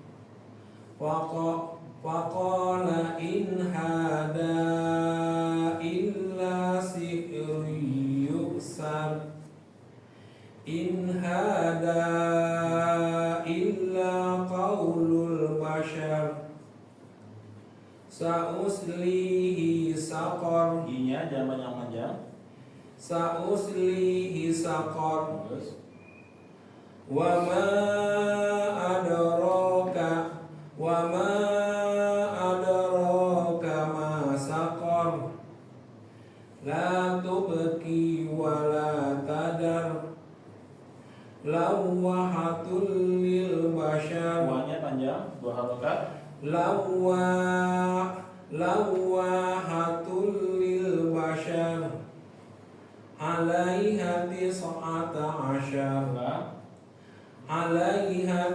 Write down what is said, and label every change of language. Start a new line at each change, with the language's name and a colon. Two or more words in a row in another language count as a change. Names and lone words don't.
Arabic: فقال إن هذا إلا سحر يؤثر. إن هذا إلا قول البشر. سأصليه سقر.
Indonesian: I-nya jangan banyak panjang.
Arabic: سأصليه سقر.
Indonesian: Terus.
Arabic: وما أدراك ما سقر. لا تبقي ولا تذر. لواحة للبشر.
Indonesian: Wa-nya panjang, 2 harokat.
Arabic: لواحة للبشر. عليها تسعة عشر.
Indonesian: Ulang.
Arabic: Alaiha